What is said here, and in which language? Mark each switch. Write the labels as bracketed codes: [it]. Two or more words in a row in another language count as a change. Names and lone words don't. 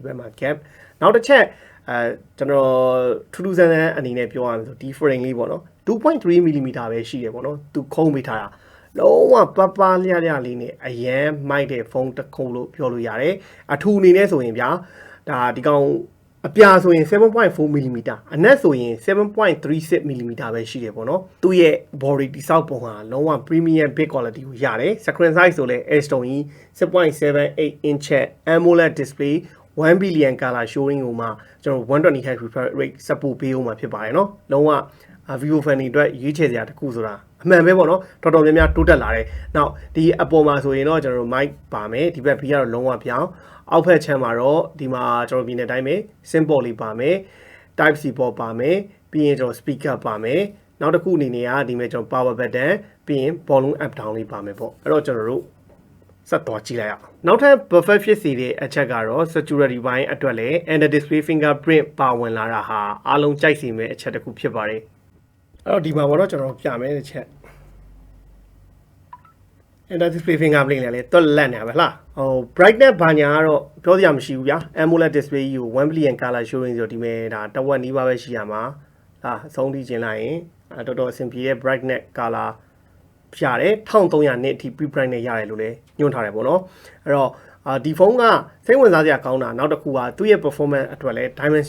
[my] က်မှာ cap နောက်တစ်ချက်ကျွန်တော်ထူးထူးဆန်းဆန်းအနေနဲ့ပြောရမယ်ဆိုဒီ frame လေးပေါ့နော် 2.3mm ပဲရှိတယ်ပေါ့နော်သူခုံးပေးထားတာလုံးဝပပလျလေးနဲ့အရန်မိုက်တဲ့ဖုန်းတစ်ခုလို့ပြောလို့ရတယ်အထူအနေနဲ့ဆိုရင်ဗျာဒါဒီကောင်အပြာဆိုရင် 7.4mm အနက်ဆိုရင် 7.36mm ပဲရှိတယ်ပေါ့နော်သူ့ရဲ့ body တိဆောက်ပုံဟာလုံးဝ [en] premium build quality [my] ကိုရတယ် [en] screen size [my] ဆိုလဲ H-Stone [en] 6.78 inch AMOLED display 1 billion color showing [my] ကိုမှကျွန်တော် [en] 120Hz refresh rate support [my] ပေးအောင်မှာဖြစ်ပါတယ်เนาะလုံးဝ [en] ViVO fan [my] တွေအတွက်ရွေးချယ်စရာတစ်ခုဆိုတာအ မှန်ပဲပေါ့เนาะတော်တော်များများတိုးတက်လာတယ်နောက်ဒီအပေါ်မှာဆိုရင်တော့ကျွန်တော်တို့ [en] mic [my] ပါမယ်ဒီဘက် B ကတော့လုံးဝပြောင်းအောက်ဖက်ချမ်းမှာတော့ဒီမှာကျွန်တော်ပြင်တဲ့အတိုင်းပဲ [en] SIM port [my] လေးပါမယ် [en] Type C port [my] ပါမယ်ပြီးရင်ကျွန်တော် speaker ပါမယ်နောက်တစ်ခုအနေနဲ့ကဒီမဲ့ကျွန်တော် [en] power button [my] ပြီးရင် [en] volume up down [my] လေးပါမယ်ပေါ့အဲ့တော့ကျွန်တော်တို့ဆက်သွားကြည့်လိုက်အောင်နောက်ထပ် perfect ဖြစ်စေတဲ့အချက်ကတော့ security ဘိုင်းအတွက်လည်း [en] under display fingerprint [my] ပါဝင်လာတာဟာအားလုံးကြိုက်စီမဲ့အချက်တစ်ခုဖြစ်ပါတယ်အဲ့တော့ဒီမှာပေါ့တော့ကျွန်တော်ပြမယ်တဲ့ချက် [en] That display fingerprint [my] လည်းတွက်လက်နေပါလားဟို brightness ဘာညာကတော့ပြောစရာမရှိဘူးဗျာ [en] AMOLED display [my] ကြီးကို [en] 1 billion color showing [my] ဆိုဒီမဲ့ဒါတစ်ဝက်နီးပါးပဲရှိရမှာဒါအဆုံးထိကျင်လိုက်ရင်တော်တော်အဆင်ပြေတဲ့ [en] brightness color [my] ရတယ်1300 nit အထိ [en] peak brightness [my] ရတယ်လို့လည်းညွှန်းထားတယ်ပေါ့နော်အဲ့တော့ဒီဖုန်းကစိတ်ဝင်စားစရာကောင်းတာနောက်တစ်ခုကသူ့ရဲ့ performance အတွက်လည်း Dimensity